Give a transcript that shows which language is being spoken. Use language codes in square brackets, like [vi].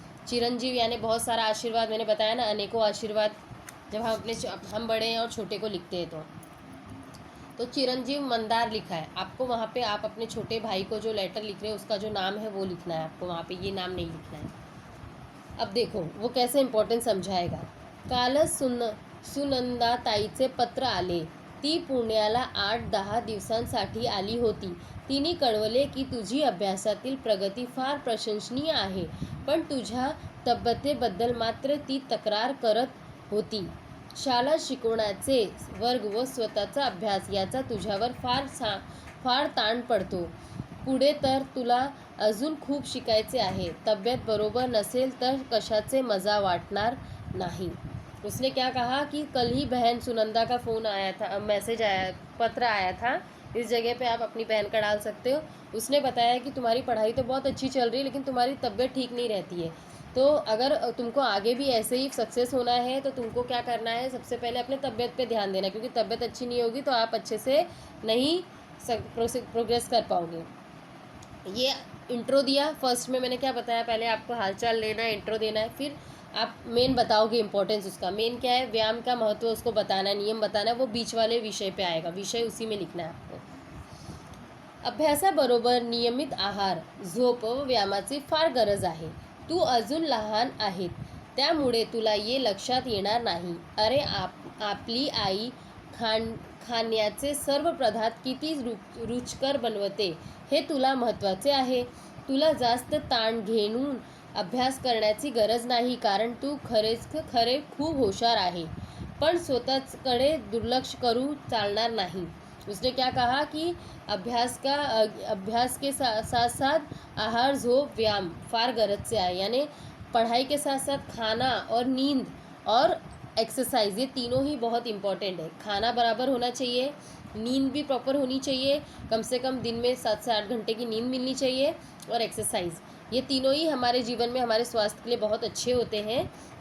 [hi] चिरंजीव यानी बहुत सारा आशीर्वाद, मैंने बताया ना, अनेकों आशीर्वाद। जब हम बड़े हैं और छोटे को लिखते हैं तो चिरंजीव मंदार लिखा है आपको वहाँ पे। आप अपने छोटे भाई को जो लेटर लिख रहे हैं उसका जो नाम है वो लिखना है आपको वहाँ पे, ये नाम नहीं लिखना है। अब देखो वो कैसे इम्पोर्टेंट समझाएगा। [mr] कालच सुनंदा ताईचे पत्र आले, ती पुण्याला 8-10 दिवसांसाठी आली होती। तिने कळवले की तुझी अभ्यासातील प्रगती फार प्रशंसनीय आहे, पण तुझ्या तब्येतीबद्दल मात्र ती तक्रार करत होती। शाळा शिकवण्याचे वर्ग व स्वतःचा अभ्यास याचा तुझ्यावर फार ताण पडतो। पुढे तर तुला अजून खूप शिकायचे आहे। तब्येत बरोबर नसेल तर कशाचे मजा वाटणार नहीं। [hi] उसने क्या कहा कि कल ही बहन सुनंदा का फ़ोन आया था, मैसेज आया, पत्र आया था। इस जगह पे आप अपनी बहन का डाल सकते हो। उसने बताया कि तुम्हारी पढ़ाई तो बहुत अच्छी चल रही है लेकिन तुम्हारी तबीयत ठीक नहीं रहती है। तो अगर तुमको आगे भी ऐसे ही सक्सेस होना है तो तुमको क्या करना है, सबसे पहले अपने तबीयत पे ध्यान देना, क्योंकि तबीयत अच्छी नहीं होगी तो आप अच्छे से नहीं प्रोग्रेस कर पाओगे। ये इंट्रो दिया। फर्स्ट में मैंने क्या बताया, पहले आपको हालचाल लेना है, इंट्रो देना है, फिर आप मेन बताओगे इंपॉर्टेंस उसका। मेन क्या है, व्यायाम का महत्व उसको बताना है, नियम बताना है, वो बीच वाले विषय पे आएगा, विषय उसी में लिखना है आपको। [mr] अभ्यासाबरोबर नियमित आहार, झोप व व्यायामाची फार गरज आहे। तू अजून लहान आहेत त्यामुळे तुला ये लक्षात येणार नाही। अरे आपली आई खाण्याचे सर्व पदार्थ किती रुचकर बनवते हे तुला महत्त्वाचे आहे। तुला जास्त ताण घेऊन अभ्यास करण्याची गरज नाही, कारण तू खरे खूप हुशार आहे, पण स्वतःकडे दुर्लक्ष करू चालणार नाही। [hi] उसने क्या कहा कि अभ्यास के साथ साथ आहार, झोप, व्यायाम फार गरज से आए, यानी पढ़ाई के साथ साथ खाना और नींद और एक्सरसाइज, ये तीनों ही बहुत इंपॉर्टेंट है। खाना बराबर होना चाहिए, नींद भी प्रॉपर होनी चाहिए, कम से कम दिन में 7 से 8 घंटे की नींद मिलनी चाहिए, और एक्सरसाइज, ये तीनों ही हमारे जीवन में हमारे स्वास्थ्य के लिए बहुत अच्छे होते हैं।